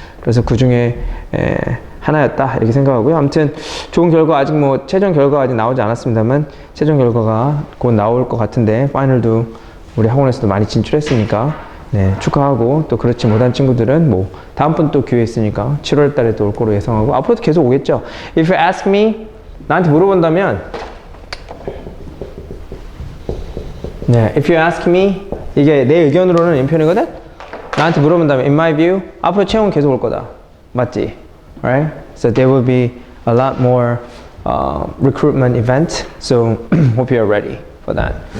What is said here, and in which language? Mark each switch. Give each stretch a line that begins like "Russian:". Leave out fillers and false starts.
Korean: 그래서 그 중에 하나였다 이렇게 생각하고요. 아무튼 좋은 결과 아직 뭐 최종 결과가 아직 나오지 않았습니다만 최종 결과가 곧 나올 것 같은데 파이널도 우리 학원에서도 많이 진출했으니까 네, 축하하고 또 그렇지 못한 친구들은 뭐 다음번 또 기회 있으니까 7월 달에 또 올 거로 예상하고 앞으로도 계속 오겠죠.
English: If you ask me
Korean: 나한테 물어본다면 네,
English: if you ask me
Korean: 이게 내 의견으로는 인편이거든? 나한테 물어본다면
English: in my view
Korean: 앞으로 채용 계속 올 거다. 맞지?
English: Right? So there will be a lot more recruitment events. So hope you are ready for that.